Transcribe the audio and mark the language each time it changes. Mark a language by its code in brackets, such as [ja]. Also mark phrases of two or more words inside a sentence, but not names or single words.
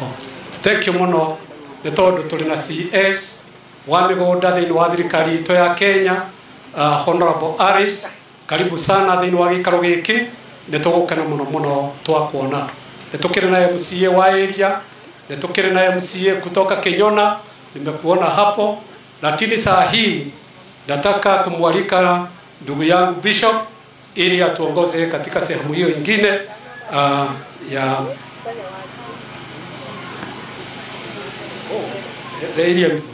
[en] Thank you [ki] mũno nĩ tondũ tũrĩ na CS wa mĩgũnda thĩinĩ wa thirikari itũ ya Kenya, Honorable Aris. [sw] Karibu sana [ki] thĩinĩ wa gĩikaro gĩkĩ. Nĩ tũgũkena mũno mũno twakuona. Nĩ tũkĩrĩ na MCA [sw] wa area, nĩ tũkĩrĩ na MCA kutoka Kenyona, nimekuona hapo, lakini saa hii nataka kumwalika ndugu yangu Bishop ili atuongoze katika sehemu hiyo nyingine ya [en] the area MP.